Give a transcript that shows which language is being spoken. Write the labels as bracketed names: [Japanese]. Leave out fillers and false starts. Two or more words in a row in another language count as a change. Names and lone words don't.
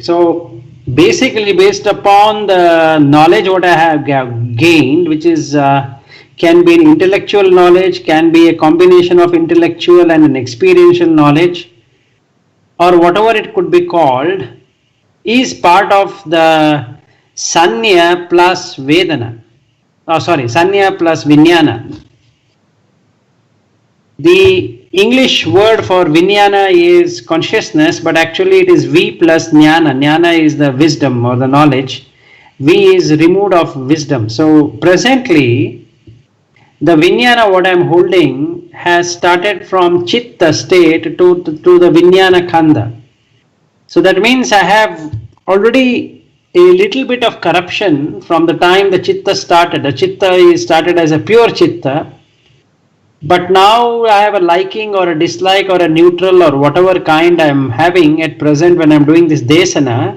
[English] So basically based upon the knowledge what I have gained, which is can be an intellectual knowledge, can be a combination of intellectual and an experiential knowledge, or whatever it could be called, is part of the sanya plus vedana. Sanya plus vijnana. The English word for vijnana is consciousness, but actually it is V plus jnana. Jnana is the wisdom or the knowledge. V is removed of wisdom. So presently, the vijnana what I am holding has started from chitta state to the [Sanskrit] vijnana khanda. [English] So that means I have already a little bit of corruption from the time the chitta started. The chitta is started as a pure chitta, but now I have a liking or a dislike or a neutral or whatever kind I am having at present when I am doing this desana.